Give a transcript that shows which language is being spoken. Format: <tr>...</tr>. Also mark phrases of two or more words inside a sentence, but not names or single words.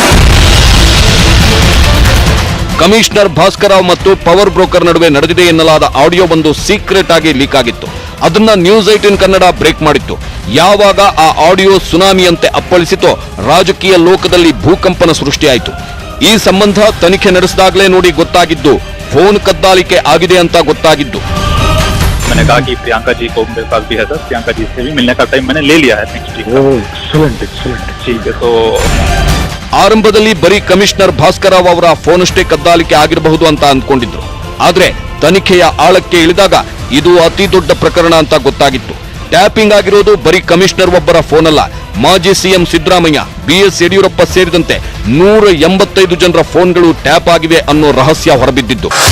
<kn>ಕಮಿಷನರ್ ಭಾಸ್ಕರರಾವ್ ಮತ್ತು</kn> <en>power broker</en> <kn>ನಡುವೆ ನಡೆದಿದೆ ಎನ್ನಲಾದ ಆಡಿಯೋ ಒಂದು ಸೀಕ್ರೆಟ್ ಆಗಿ ಲೀಕ್ ಆಗಿತ್ತು. ಅದನ್ನ ನ್ಯೂಸ್ 18 ಕನ್ನಡ ಬ್ರೇಕ್ ಮಾಡಿತ್ತು. ಯಾವಾಗ ಆ ಆಡಿಯೋ ಸುನಾಮಿಯಂತೆ ಅಪ್ಪಳಿಸಿತೋ ರಾಜಕೀಯ ಲೋಕದಲ್ಲಿ ಭೂಕಂಪನ ಸೃಷ್ಟಿಯಾಯಿತು. ಈ ಸಂಬಂಧ ತನಿಖೆ ನಡೆಸಿದಾಗಲೇ ನೋಡಿ ಗೊತ್ತಾಗಿದ್ದು ಫೋನ್ ಕದ್ದಾಲಿಕೆ ಆಗಿದೆ ಅಂತ ಗೊತ್ತಾಗಿದ್ದು.</kn> <hi>मैंने कहा कि प्रियंका जी को मेरे पास भी है सर, प्रियंका जी से भी मिलने का टाइम मैंने ले लिया है</hi> <en>next week.</en> <hi>ठीक है. तो</hi> <kn>ಆರಂಭದಲ್ಲಿ ಬರೀ ಕಮಿಷನರ್ ಭಾಸ್ಕರರಾವ್ ಅವರ ಫೋನ್ ಅಷ್ಟೇ ಕದ್ದಾಲಿಕೆ ಆಗಿರಬಹುದು ಅಂತ ಅಂದ್ಕೊಂಡಿದ್ರು. ಆದ್ರೆ ತನಿಖೆಯ ಆಳಕ್ಕೆ ಇಳಿದಾಗ ಇದು ಅತಿ ದೊಡ್ಡ ಪ್ರಕರಣ ಅಂತ ಗೊತ್ತಾಗಿತ್ತು. ಟ್ಯಾಪಿಂಗ್ ಆಗಿರೋದು ಬರೀ ಕಮಿಷನರ್ ಒಬ್ಬರ ಫೋನ್ ಅಲ್ಲ, ಮಾಜಿ ಸಿಎಂ ಸಿದ್ದರಾಮಯ್ಯ, ಬಿಎಸ್ ಯಡಿಯೂರಪ್ಪ ಸೇರಿದಂತೆ 185 ಜನರ ಫೋನ್ಗಳು ಟ್ಯಾಪ್ ಆಗಿವೆ ಅನ್ನೋ ರಹಸ್ಯ ಹೊರಬಿದ್ದಿದ್ದು.</kn>